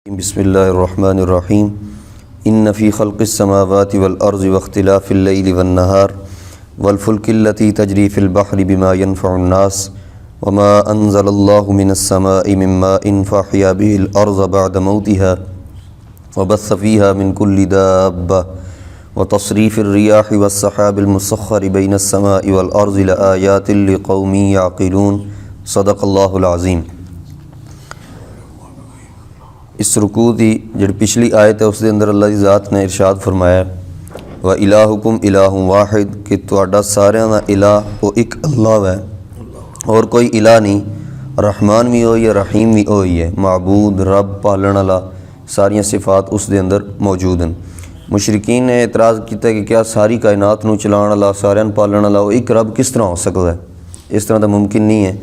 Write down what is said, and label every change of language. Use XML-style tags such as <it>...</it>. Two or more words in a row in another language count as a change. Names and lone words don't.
<ar>بسم الله الرحمن الرحيم إن في خلق السماوات والأرض واختلاف الليل والنهار والفلك التي تجري في البحر بما ينفع الناس وما أنزل الله من السماء من ماء فأحيا به الأرض بعد موتها وبث فيها من كل دابة وتصريف الرياح والسحاب المسخر بين السماء والأرض لآيات لقوم يعقلون صدق الله العظيم.</ar> <ur>اس رکوع کی جی پچھلی آیت ہے اس کے اندر اللہ کی ذات نے ارشاد فرمایا</ur> <ar>وإلهكم إله واحد</ar> <ur>کہ</ur> <pa>تہاڈا ساریاں دا الٰہ</pa> <ur>وہ ایک اللہ ہے اور کوئی الٰہ نہیں. رحمان بھی ہو ہے رحیم بھی ہو ہے، معبود رب پالن والا ساریاں صفات اس کے اندر موجود ہیں. مشرکین نے اعتراض کیا کہ کیا</ur> <pa>ساری کائنات نوں چلانے والا ساریاں نوں پالن والا</pa> <ur>وہ ایک رب کس طرح ہو سکتا ہے، اس طرح تو ممکن نہیں ہے.</ur>